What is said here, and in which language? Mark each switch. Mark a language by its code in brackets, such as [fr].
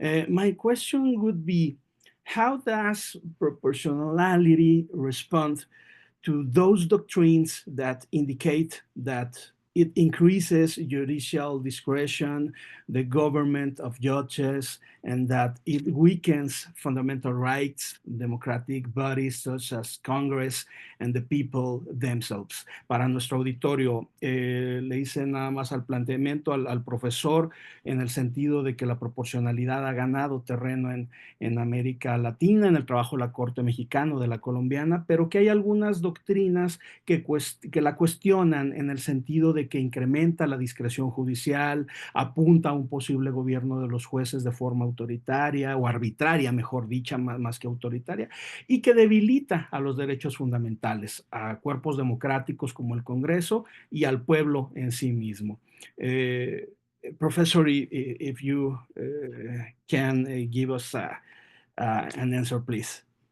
[en] My question would be, how does proportionality respond to those doctrines that indicate that it increases judicial discretion, the government of judges, and that it weakens fundamental rights, democratic bodies such as Congress and the people themselves? [es] Para nuestro auditorio, le hice nada más al planteamiento al profesor en el sentido de que la proporcionalidad ha ganado terreno en América Latina, en el trabajo de la Corte Mexicana, de la colombiana, pero que hay algunas doctrinas que la cuestionan en el sentido de que incrementa la discreción judicial, apunta a un posible gobierno de los jueces de forma autoritaria o arbitraria, mejor dicha, más que autoritaria, y que debilita a los derechos fundamentales, a cuerpos democráticos como el Congreso y al pueblo en sí mismo. [en] Professor, if you can give us an answer, please.